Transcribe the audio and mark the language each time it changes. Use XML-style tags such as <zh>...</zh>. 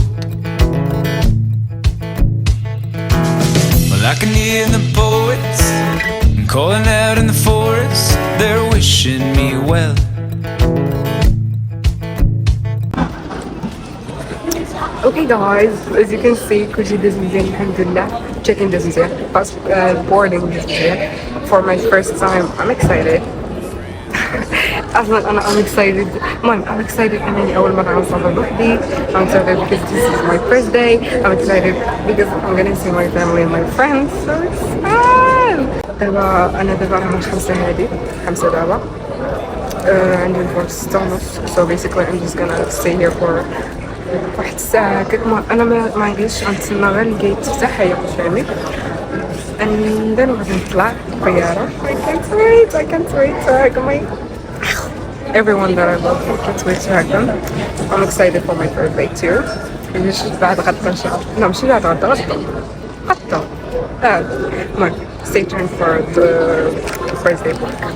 <en>Well, I can hear the poets calling out in the forest. They're wishing me well. Okay guys, as you can see</en> <ar>كلشي داز مزيان الحمد لله. Checking داز مزيان، boarding داز مزيان.</ar> <en>For my first time I'm excited.</en> <ar>اصلا انا</ar> <en>I'm excited.</en> <ar>المهم I'm excited انني اول مرة غنسافر بوحدي.</ar> <en>I'm excited because this is my first day. I'm excited because I'm gonna see my family and my friends. So it's fun.</en> <ar>انا دابا راه 5 دابا. عندي الفرص 6:30.</ar> <en>So basically I'm just gonna stay here for</en> <ar>واحد الساعة هكاك. انا ما عنديش، غنتسنى غير الجيت تفتح هي فهمي</ar> <en>and then</en> <ar>غادي نطلع الطيارة.</ar> <en>I can't wait to hug my everyone that I love. I can't wait to hug them. I'm excited for my birthday too.</en> <ar>مش بعد غدا ان شاء الله. لا ماشي بعد غدا، غدا.</ar> <en>المهم stay tuned for the birthday vlog.</en>